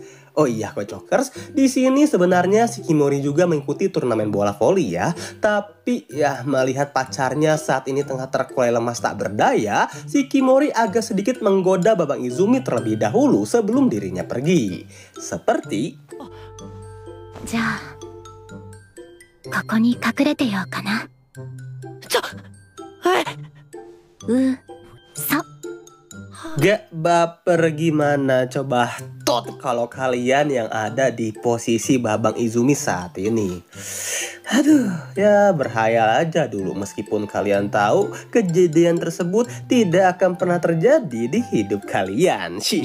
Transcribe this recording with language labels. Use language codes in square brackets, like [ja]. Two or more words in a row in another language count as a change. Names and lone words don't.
[id] Oh iya Kocokers, di sini sebenarnya Shikimori juga mengikuti turnamen bola voli ya. Tapi ya melihat pacarnya saat ini tengah terkulai lemas tak berdaya, Shikimori agak sedikit menggoda Babang Izumi terlebih dahulu sebelum dirinya pergi. Seperti [ja] じゃあここに隠れてようかな。そ [id] Gak baper gimana coba tot kalau kalian yang ada di posisi Babang Izumi saat ini. Aduh, ya berhayal aja dulu meskipun kalian tahu kejadian tersebut tidak akan pernah terjadi di hidup kalian.